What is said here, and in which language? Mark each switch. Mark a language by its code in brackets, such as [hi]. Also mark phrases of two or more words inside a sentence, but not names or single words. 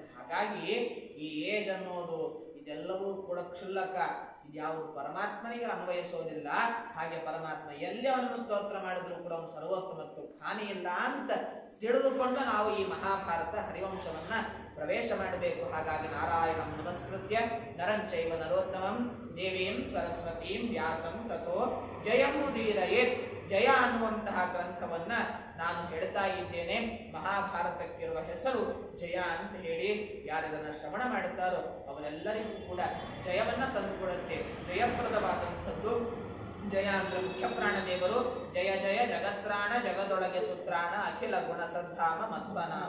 [kn] ಹಾಗಾಗಿ ಈ ಏಜ್ ಅನ್ನೋದು ಇದೆಲ್ಲವೂ ಕೂಡ ಕ್ಷುಲ್ಲಕ, ಇದ್ಯಾವುದು ಪರಮಾತ್ಮನಿಗೆ ಅನ್ವಯಿಸೋದಿಲ್ಲ. ಹಾಗೆ ಪರಮಾತ್ಮ ಎಲ್ಲಿ ಅವನನ್ನು ಸ್ತೋತ್ರ ಮಾಡಿದ್ರು ಕೂಡ ಅವನು ಸರ್ವೋತ್ತಮತ್ವ ಹಾನಿ ಇಲ್ಲ ಅಂತ ತಿಳಿದುಕೊಂಡು ನಾವು ಈ ಮಹಾಭಾರತ ಹರಿವಂಶವನ್ನ ಪ್ರವೇಶ ಮಾಡಬೇಕು. [sa] ಹಾಗಾಗಿ ನಾರಾಯಣಂ ನಮಸ್ಕೃತ್ಯ ನರಂಚೈವ ನರೋತ್ತಮಂ ದೇವೀಂ ಸರಸ್ವತೀಂ ವ್ಯಾಸಂ ತಥೋ ಜಯಂ ಉದೀರಯೇತ್. [kn] ಜಯ ಅನ್ನುವಂತಹ ಗ್ರಂಥವನ್ನ ನಾನು ಹೇಳ್ತಾ ಇದ್ದೇನೆ. ಮಹಾಭಾರತಕ್ಕಿರುವ ಹೆಸರು ಜಯ ಅಂತ ಹೇಳಿ ಯಾರಿದನ್ನ ಶ್ರವಣ ಮಾಡುತ್ತಾರೋ ಅವರೆಲ್ಲರಿಗೂ ಕೂಡ ಜಯವನ್ನ ತಂದುಕೊಡುತ್ತೆ. ಜಯಪ್ರದವಾದಂಥದ್ದು ಜಯ ಅಂದ್ರೆ ಮುಖ್ಯ ಪ್ರಾಣದೇವರು. ಜಯ ಜಯ ಜಗತ್ರಾಣ ಜಗದೊಳಗೆ ಸುತ್ರಾಣ ಅಖಿಲ ಗುಣ ಸದ್ಧಾಮ ಮಧ್ವನಾಮ.